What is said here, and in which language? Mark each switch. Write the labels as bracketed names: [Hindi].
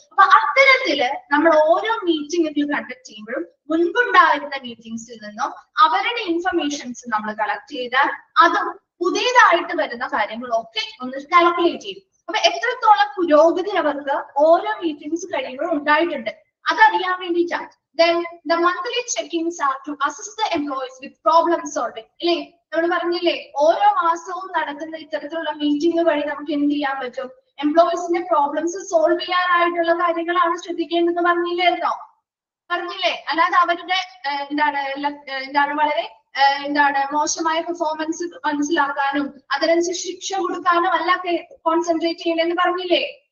[Malayalam] അപ്പൊ അത്തരത്തില് നമ്മൾ ഓരോ മീറ്റിംഗുകൾ കണ്ടക്ട് ചെയ്യുമ്പോഴും മുൻപുണ്ടായിരുന്ന മീറ്റിംഗ്സിൽ നിന്നും അവരുടെ ഇൻഫർമേഷൻസ് നമ്മൾ കളക്ട് ചെയ്താൽ അതും പുതിയതായിട്ട് വരുന്ന കാര്യങ്ങളൊക്കെ ഒന്ന് കാൽക്കുലേറ്റ് ചെയ്യും. അപ്പൊ എത്രത്തോളം പുരോഗതി അവർക്ക് ഓരോ മീറ്റിംഗ്സ് കഴിയുമ്പോഴും ഉണ്ടായിട്ടുണ്ട് അതറിയാൻ വേണ്ടിയിട്ടാണ്. [English] Then the monthly check-ins are to assist the employees with problem solving. [Malayalam] അല്ലേ? നമ്മൾ പറഞ്ഞില്ലേ ഓരോ മാസവും നടക്കുന്ന ഇത്തരത്തിലുള്ള മീറ്റിംഗ് വഴി നമുക്ക് എന്ത് ചെയ്യാൻ പറ്റും? എംപ്ലോയീസിന്റെ പ്രോബ്ലംസ് സോൾവ് ചെയ്യാനായിട്ടുള്ള കാര്യങ്ങളാണ് ശ്രദ്ധിക്കേണ്ടതെന്ന് പറഞ്ഞില്ലായിരുന്നോ? പറഞ്ഞില്ലേ? അല്ലാതെ അവരുടെ എന്താണ് വളരെ മോശമായ പെർഫോമൻസ് മനസ്സിലാക്കാനും അതിനനുസരിച്ച് ശിക്ഷ കൊടുക്കാനും അല്ല കോൺസെൻട്രേറ്റ് ചെയ്യണമെന്ന് പറഞ്ഞില്ലേ?